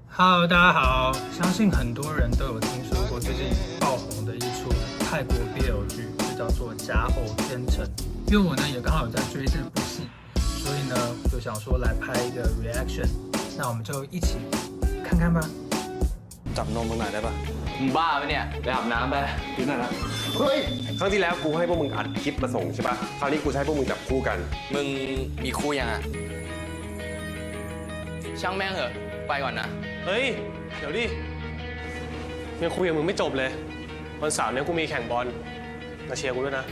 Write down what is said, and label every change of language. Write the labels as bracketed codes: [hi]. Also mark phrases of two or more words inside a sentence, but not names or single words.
[zh] Hello，大家好！相信很多人都有听说过最近爆红的一出泰国 BL 剧，就叫做《假偶天成》。因为我呢也刚好有在追这部戏，所以呢就想說來拍一個 reaction。那我們就一起看看吧。 [th] จับนมมึงหน่อยได้ปะ มึงบ้าปะเนี่ยไปอาบน้ำไป กินหน่อยนะ เฮ้ย ครั้งที่แล้วกูให้พวกมึงอัดคลิปมาส่งใช่ปะคราวนี้กูจะให้พวกมึงจับคู่กัน มึงมีคู่ยังอ่ะช่างแม่งเหอะไปก่อนนะ เฮ้ย เดี๋ยวดิยังคุยกับมึงไม่จบเลย วันเสาร์เนี้ยกูมีแข่งบอลมาเชียร์กูด้วยนะ